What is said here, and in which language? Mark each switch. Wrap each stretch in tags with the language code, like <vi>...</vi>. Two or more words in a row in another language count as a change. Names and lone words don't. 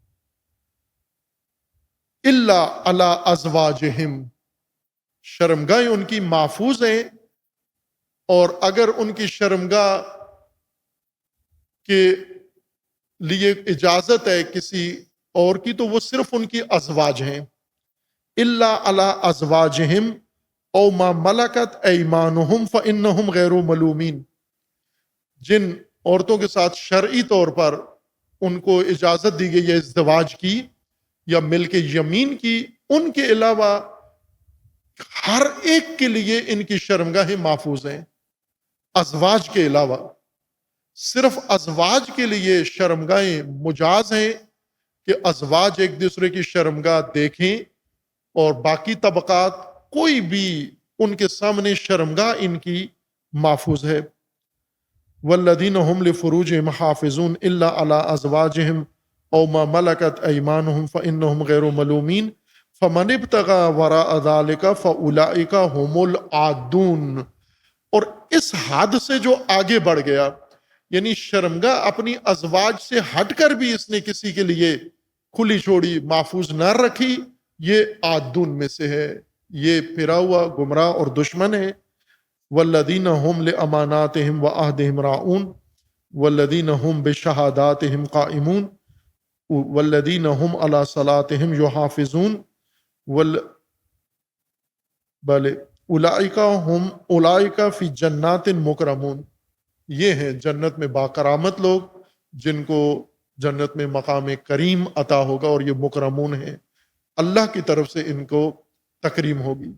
<ar>الا علی ازواجہم،</ar> <ur>شرمگاہ ان کی محفوظ ہیں، اور اگر ان کی شرمگاہ کے لیے اجازت ہے کسی اور کی تو وہ صرف ان کی ازواج ہیں،</ur> <ar>الا علی ازواجہم او ما ملکت ایمانہم فانہم غیر ملومین،</ar> <ur>جن عورتوں کے ساتھ شرعی طور پر ان کو اجازت دی گئی ہے ازدواج کی یا</ur> <ar>ملک یمین</ar> <ur>کی، ان کے علاوہ ہر ایک کے لیے ان کی شرمگاہیں محفوظ ہیں، ازواج کے علاوہ صرف ازواج کے لیے شرمگاہیں مجاز ہیں کہ ازواج ایک دوسرے کی شرمگاہ دیکھیں، اور باقی طبقات کوئی بھی ان کے سامنے شرمگاہ ان کی محفوظ ہے۔</ur> <ar>والذین هم لفروجہم حافظون الا علی ازواجہم او ما ملکت ایمانہم فانہم غیر ملومین فمن ابتغى وراء ذلك فاولئک هم العادون۔</ar> <ur>اور اس حد سے جو آگے بڑھ گیا، یعنی شرمگاہ اپنی ازواج سے ہٹ کر بھی اس نے کسی کے لیے کھلی چھوڑی، محفوظ نہ رکھی، یہ عادون میں سے ہے، یہ پھرا ہوا گمراہ اور دشمن ہے۔</ur> <ar>والذین هم لاماناتہم وعہدہم راعون والذین هم بشہاداتہم قائمون والذین هم علی صلاتہم یحافظون بل اولئک فی جنات مکرمون،</ar> <ur>یہ ہیں جنت میں باکرامت لوگ جن کو جنت میں مقام کریم عطا ہوگا، اور یہ مکرمون ہیں، اللہ کی طرف سے ان کو تکریم ہوگی۔</ur>